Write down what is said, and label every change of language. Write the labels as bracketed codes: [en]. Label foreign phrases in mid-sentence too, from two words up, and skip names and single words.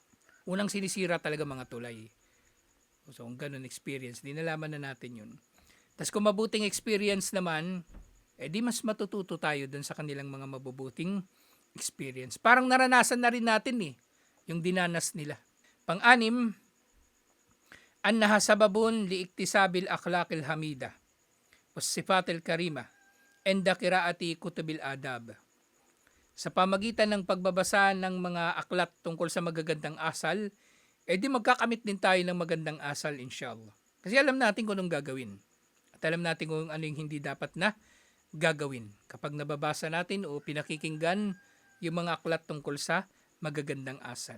[tl] Unang sinisira talaga mga tulay. So kung ganun experience, di nalaman na natin yun. Tapos kung mabuting experience naman, di mas matututo tayo dun sa kanilang mga mabubuting experience. Parang naranasan na rin natin yung dinanas nila. Pang-anim, [ar] أنها سبب لاكتساب الأخلاق الحميدة والصفات الكريمة and قراءة كتب الأدب. [tl] Sa pamagitan ng pagbabasa ng mga aklat tungkol sa magagandang asal, di magkakamit din tayo ng magandang asal inshallah. Kasi alam natin kung anong gagawin. At alam natin kung ano yung hindi dapat na gagawin. Kapag nababasa natin o pinakikinggan yung mga aklat tungkol sa magagandang asal.